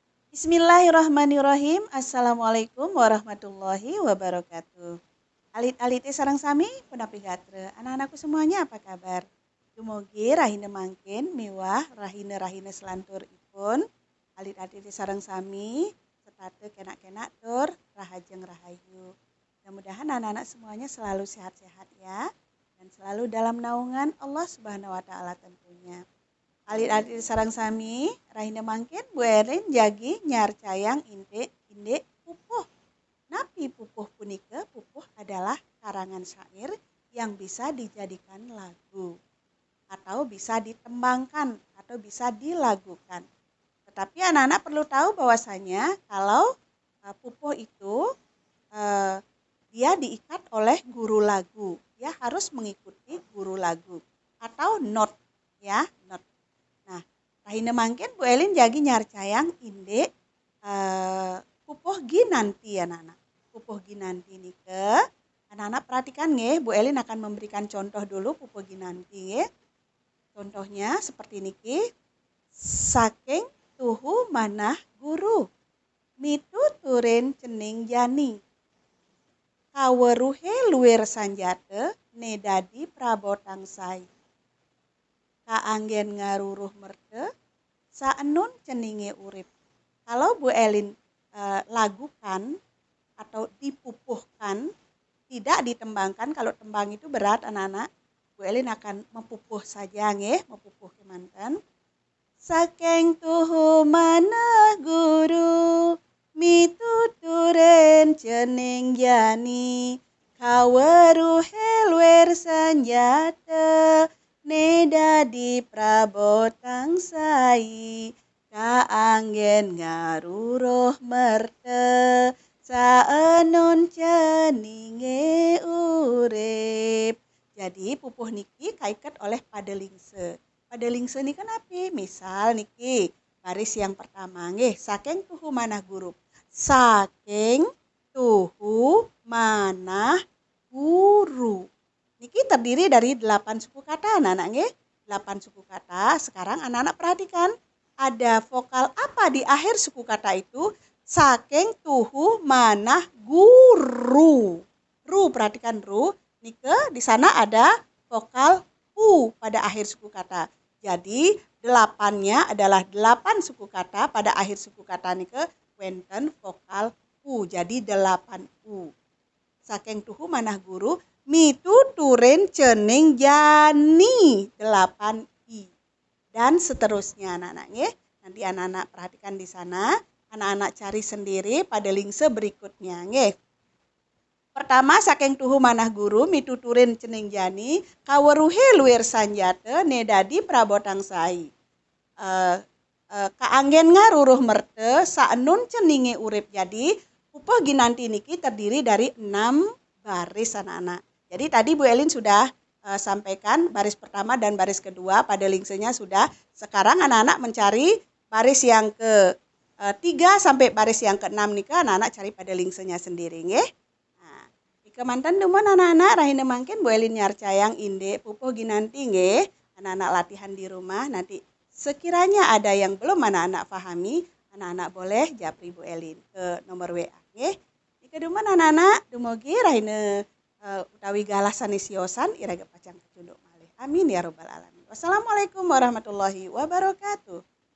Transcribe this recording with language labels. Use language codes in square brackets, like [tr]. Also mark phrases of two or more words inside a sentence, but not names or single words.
[ar] بسم الله الرحمن الرحيم. السلام عليكم ورحمة الله وبركاته. [ban] Alit-alit sareng sami punapi gatre. [id] Anak-anakku semuanya apa kabar? [ban] Dumugi rahina mangkin miwah rahina selantur ipun. Alit-alit sareng sami setate kenak-kenak tur rahajeng rahayu. [id] Mudah-mudahan anak-anak semuanya selalu sehat-sehat ya dan selalu dalam naungan [ar] الله سبحانه وتعالى [id] tentunya. [ban] Alit-alit sarang sami rahina mangkin Bu Erin jagi nyarcayang inde pupuh. Napi pupuh punika? [id] Pupuh adalah karangan syair yang bisa dijadikan lagu atau bisa ditembangkan atau bisa dilagukan. Tetapi anak-anak perlu tahu bahwasanya kalau pupuh itu dia diikat oleh guru lagu. Dia harus mengikuti guru lagu atau not ya, not. [ban] Rahina mangkin Bu Elin jagi nyarcayang inde pupuh ginanti ya anak-anak. Pupuh ginanti nike. [id] Anak-anak perhatikan nggih, Bu Elin akan memberikan contoh dulu pupuh ginanti nggih. Contohnya seperti [ban] niki. Saking tuhu manah guru. Mitu turin cening jani. Kaweruhe luwer sanjate nedadi prabotang sai. Kaanggen ngaruruh merte saenun ceninge urip. [id] Kalau Bu Elin lagukan atau dipupuhkan, tidak ditembangkan. Kalau tembang itu berat anak-anak. Bu Elin akan mempupuh saja nggih, [ban] mempupuh kemanten. Saking tuhu manah guru mituturen cening jani kaweruhe luwer sanjata nedadi prabotang sai kaanggen ngaruruh merte saenon ceninge urip. Jadi pupuh niki kaiket oleh padelingse. Padelingse niki napi? [id] Misal niki baris yang pertama nggih, [ban] saking tuhu manah guru. Saking tuhu manah guru. [id] Niki terdiri dari 8 suku kata anak-anak nggih. 8 suku kata. Sekarang anak-anak perhatikan ada vokal apa di akhir suku kata itu? [ban] Saking tuhu manah guru. [id] Ru, perhatikan ru. Nike di sana ada vokal u pada akhir suku kata. Jadi 8-nya adalah 8 suku kata, pada akhir suku kata [ban] nike wenten [id] vokal u. Jadi 8 u. [ban] Saking tuhu manah guru mituturen cening jani 8 i. [id] Dan seterusnya anak-anak nggih. Nanti anak-anak perhatikan di sana, anak-anak cari sendiri padelingse berikutnya nggih. [ban] Pertama saking tuhu manah guru mituturen cening jani kaweruhe luwer sanjate nedadi prabotang sai. Kaanggen ngaruruh merte saenun ceninge urip. [id] Jadi pupuh ginanti niki terdiri dari 6 baris anak-anak. Jadi tadi Bu Elin sudah sampaikan baris pertama dan baris kedua, padelingsenya sudah. Sekarang anak-anak mencari baris yang ke-3 sampai baris yang ke-6 nih anak-anak cari padelingsenya sendiri nggih. [ban] Nah, ikemanten demen anak-anak rahina mangkin Bu Elin nyarcayang inde pupuh ginanti nggih. [id] Anak-anak latihan di rumah, nanti sekiranya ada yang belum anak-anak pahami, anak-anak boleh japri Bu Elin ke nomor WA nggih. [ban] Ikedemen anak-anak dumugi rahina utawi galah sanisiosan iraga pacang kecunduk malih. [ar] آمين يا رب العالمين. والسلام عليكم ورحمة الله وبركاته.